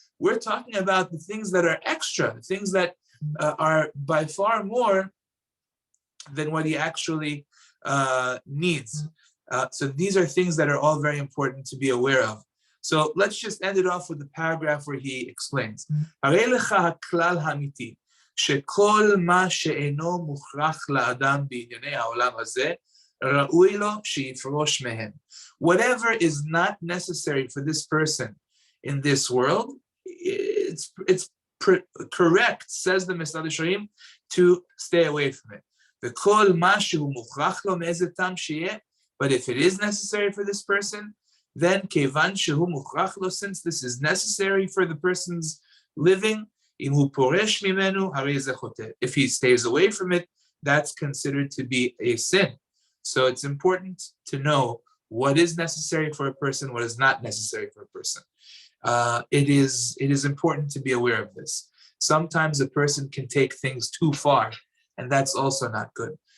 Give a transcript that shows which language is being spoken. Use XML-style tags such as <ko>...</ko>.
<en>We're talking about the things that are extra, the things that are by far more than what he actually needs. So these are things that are all very important to be aware of. So let's just end it off with the paragraph where he explains.</en> <he>הרי לך הכלל האמיתי, שכל מה שאינו מוכרח לאדם בענייני העולם הזה, ראוי לו שיפרוש מהם.</he> <en>Whatever is not necessary for this person in this world, it's correct, says the Mesilat Yesharim, to stay away from it.</en> <he>וכל מה שהוא מוכרח לו מאיזה טעם שיהיה,</he> <en>but if it is necessary for this person, then</en> <he>כיוון שהוא מוכרח לו,</he> <en>since this is necessary for the person's living,</en> <he>אם הוא פורש ממנו, הרי זה חוטא.</he> <en>If he stays away from it, that's considered to be a sin. So it's important to know what is necessary for a person, what is not necessary for a person. It is important to be aware of this. Sometimes a person can take things too far, and that's also not good.</en>